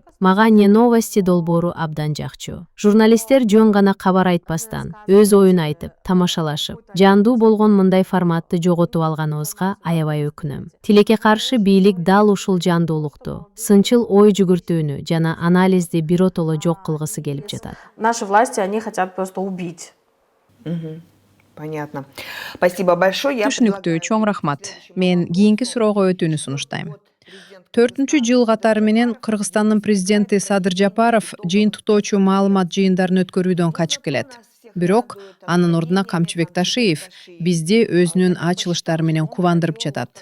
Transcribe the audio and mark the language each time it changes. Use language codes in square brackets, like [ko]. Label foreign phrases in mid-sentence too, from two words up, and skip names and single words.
[ky] Мага Не новости долбоору абдан жакчу. Журналисттер жөн гана кабар айтпастан, өз оюн айтып, тамашалашып, жандуу болгон мындай форматты жоготуп алганыбызга аябай өкүнөм. Тилекке каршы бийлик дал ушул жандуулукту, сынчыл ой жүгүртүүнү жана анализди биротоло жок кылгысы келип жатат. [ru] Наши власти, они хотят просто убить. Понятно. Спасибо большое. [ky] Түшүнүктүү, чоң рахмат. Мен кийинки суроого өтүүнү сунуштайм. 4-жыл катары менен Кыргызстандын президенти Садыр Жапаров жыйынтыктоочу маалымат жыйындарын өткөрүүдөн качып келет. Бирок анын ордуна Камчыбек Ташиев бизди өзүнүн ачылыштары менен кубандырып жатат.